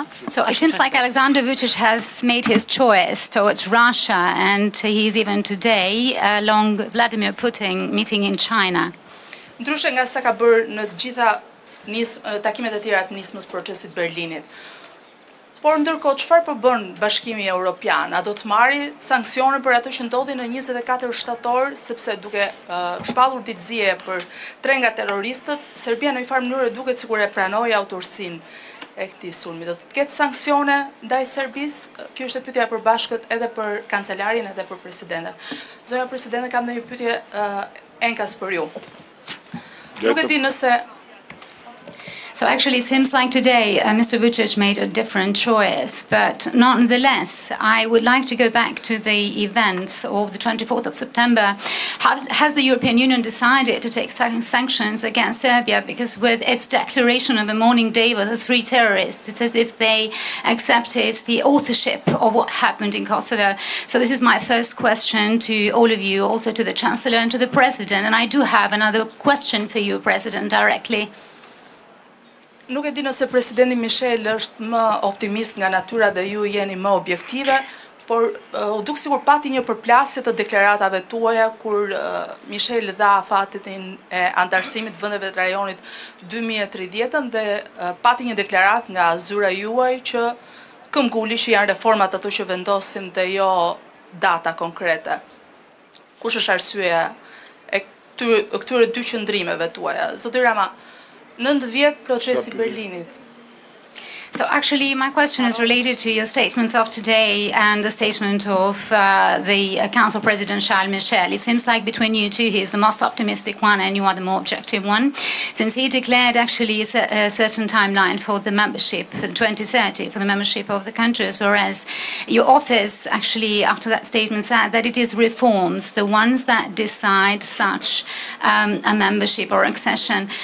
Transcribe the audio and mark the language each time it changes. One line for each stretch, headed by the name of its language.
English: So it seems like Alexander Vučić has made his choice towards Russia, and he's even today along Vladimir Putin meeting in China.
Albanian: Ndryshe nga sa ka bërë në të gjitha takimet e tjera të nismës procesit Berlinit. Por ndërkohë, çfarë po bën Bashkimi Evropian? A do të marrë sanksione për atë që ndodhi në 24 shtator, sepse duke shpallur ditëzie për 3 nga terroristët, Serbia në një farë mënyrë duket sikur e pranoi autorsinë e këtij sulmi. Do të ketë sanksione ndaj Serbisë? Kjo është e pyetja e përbashkët edhe për kancelarin edhe për presidenten. Zonja presidente, kam një pyetje enkas për ju. Nuk e di nëse
English: So actually, it seems like today Mr. Vučić made a different choice, but nonetheless, I would like to go back to the events of the 24th of September. Has the European Union decided to take sanctions against Serbia? Because with its declaration on the morning day with the 3 terrorists, it's as if they accepted the authorship of what happened in Kosovo. So this is my first question to all of you, also to the Chancellor and to the President. And I do have another question for you, President, directly.
Albanian: Nuk e di nëse presidenti Michel është më optimist nga natyra dhe ju jeni më objektive, por u duk sikur pati një përplasje të deklaratave tuaja kur Michel dha afatin e antarësimit vendeve të rajonit 2030 dhe pati një deklarat nga zyra juaj që këmbguli që janë reformat ato që vendosin dhe jo data konkrete. Kush është arsyeja e këtyre 2 qëndrimeve tuaja? Zoti Rama, 9 vjet procesi Berlinit.
English: So actually, my question is related to your statements of today and the statement of the Council President Charles Michel. It seems like between you two, he is the most optimistic one and you are the more objective one, since he declared actually a certain timeline for the membership in 2030, for the membership of the countries, whereas your office actually, after that statement, said that it is reforms, the ones that decide such a membership or accession.